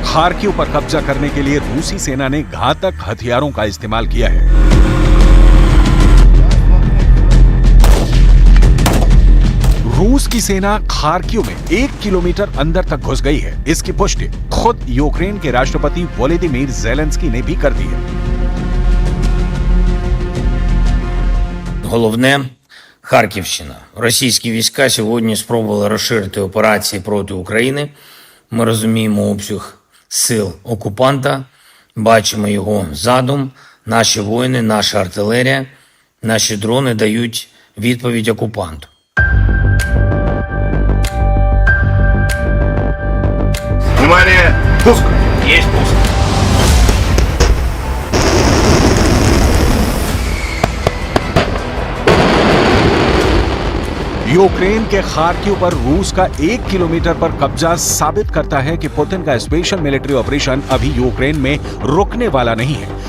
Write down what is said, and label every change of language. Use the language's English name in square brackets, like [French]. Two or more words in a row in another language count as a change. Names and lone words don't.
[Hindi] खार्किव पर कब्जा करने के लिए रूसी सेना ने घातक हथियारों का इस्तेमाल किया है। रूस की सेना खार्किव में 1 किलोमीटर अंदर तक घुस गई है। इसकी पुष्टि खुद यूक्रेन के राष्ट्रपति वोलोदिमीर ज़ेलेंस्की ने भी कर दी है। [Ukrainian] Головне – Харківщина. Російські війська сьогодні спробували розширити операції проти України. Ми розуміємо обсяг сил окупанта, бачимо його задум. Наші воїни, наша артилерія, наші дрони дають відповідь окупанту. [Russian] Внимание! Пуск! Есть пуск! [Hindi] यूक्रेन के खार्किव पर रूस का 1 किलोमीटर पर कब्जा साबित करता है कि पुतिन का [English] special military operation [Hindi] अभी यूक्रेन में रुकने वाला नहीं है।